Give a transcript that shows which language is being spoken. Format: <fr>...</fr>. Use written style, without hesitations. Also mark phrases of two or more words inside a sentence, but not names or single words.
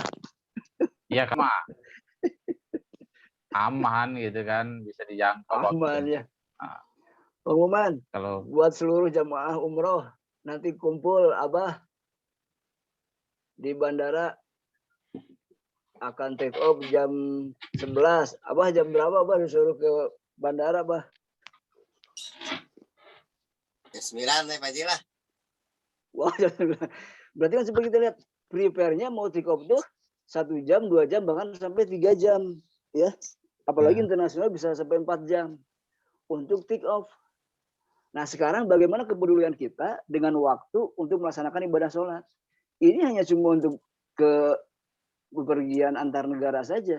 <id>Iya kan, aman gitu kan, bisa dijangkau Aman waktunya. ya. Pengumuman Kalau buat seluruh jamaah umroh, nanti kumpul Abah di bandara akan take off jam 11. Abah jam berapa Abah disuruh ke bandara Abah? Jam 9 nih Pak Haji lah. Wah, berarti kan seperti kita lihat prepare-nya mau take off tuh 1 jam, 2 jam, bahkan sampai 3 jam. Ya. Apalagi internasional bisa sampai 4 jam untuk take off. Nah sekarang bagaimana kepedulian kita dengan waktu untuk melaksanakan ibadah sholat? Ini hanya cuma untuk ke bepergian antar negara saja.</id>